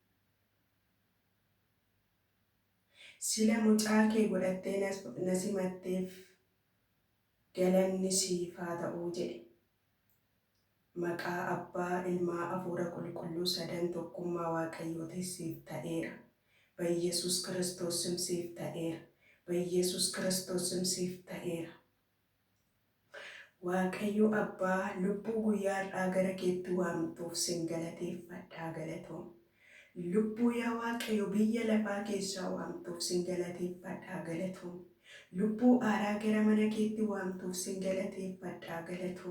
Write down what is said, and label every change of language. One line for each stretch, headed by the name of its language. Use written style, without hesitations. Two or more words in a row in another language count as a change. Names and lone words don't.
Oromo: Sila mucaa kee godhattee na simatteef galanni siif haa ta'uu jedhe. Maqaa Abbaa, Ilmaa, Hafuura Qulqulluu sadan tokkummaa Waaqayyootiin siif ta'eera.
Amharic: በኢየሱስ ክርስቶስ ስም
Oromo: siif ta'eera.
Amharic: በኢየሱስ ክርስቶስ ስም
Oromo: siif ta'eera. Waaqayyo Abbaa lubbuu guyyaa har'aa gara keetti waamtuuf sin galateeffadhaa galatoom. Lubbuu yaa Waaqayyo biyya lafaa keessaa waamtuuf sin galateeffadhaa galatoom. Lubbuu haaraa gara mana keetti waamtuuf sin galateeffadhaa galatoom.